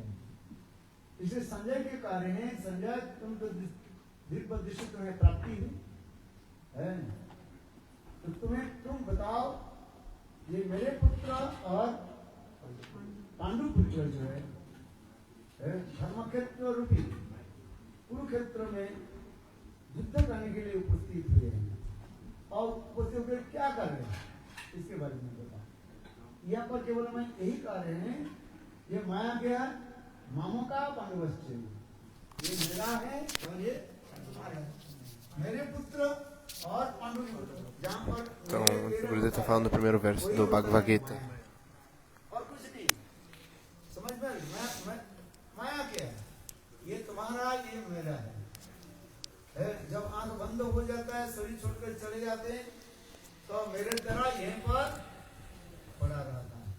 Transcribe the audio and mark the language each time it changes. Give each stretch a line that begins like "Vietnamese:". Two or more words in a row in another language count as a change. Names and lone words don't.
Hindi: इसलिए संजय के कार्य है, संजय तुम तो दिव्य दृष्टि तुम्हें प्राप्ति है, तो तुम बताओ ये मेरे पुत्र और पांडु पुत्र जो है धर्मक्षेत्र रूपी कुरुक्षेत्र में युद्ध करने के लिए उपस्थित हुए हैं और उपस्थित होकर क्या कर रहे हैं इसके बारे में बताओ। यहाँ पर केवल मैं यही कह रहे हैं ये माया क्या है,
Sanskrit: मामों का पांडवश्च,
Hindi: ये मेरा है और ये तुम्हारा है, मेरे पुत्र और पांडु पुत्र। जहाँ पर
Portuguese: Então, o Gurudev está falando no primeiro verso do Bhagavad Gita.
Hindi: और कुछ नहीं, समझ में माया क्या है, ये तुम्हारा ये मेरा है। जब आंख बंद हो जाता है, शरीर छोड़कर चले जाते हैं, तो मेरे तरह यहीं पर पड़ा रहता है।